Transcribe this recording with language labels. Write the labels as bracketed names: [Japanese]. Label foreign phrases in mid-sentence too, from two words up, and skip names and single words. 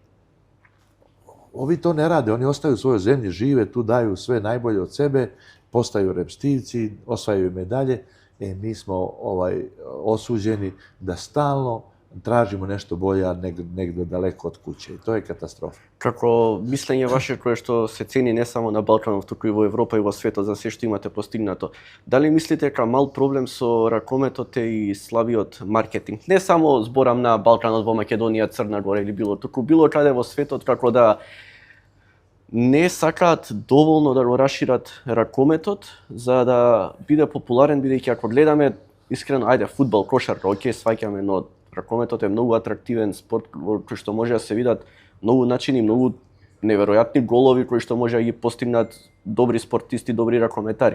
[Serbian] Ovi to ne rade, oni ostaju u svojoj zemlji, žive tu, daju sve najbolje od sebe, postaju repstivci, osvajaju medalje. Mi smo osuđeni da stalno tražimo nešto bolje, a negdje daleko od kuće. I to je katastrofa. [Macedonian] Како мислење ваше кое што се цени не само на Балканот, туку и во Европа и во светот за се што имате постигнато, дали мислите дека мал проблем со ракометот е и слабиот маркетинг? Не само зборам на Балканот, во Македонија, Црна Гора или туку било каде во светот, како да не сакаат доволно да го расшират ракометот за да биде популарен, бидејќи ако гледаме искрено, ајде, фудбал, кошарка, окей, сваќаме, но ракометот е многу атрактивен спорт во кој што може да се видат многу начини, многу неверојатни голови кои што може да ги постигнат добри спортисти, добри ракометари.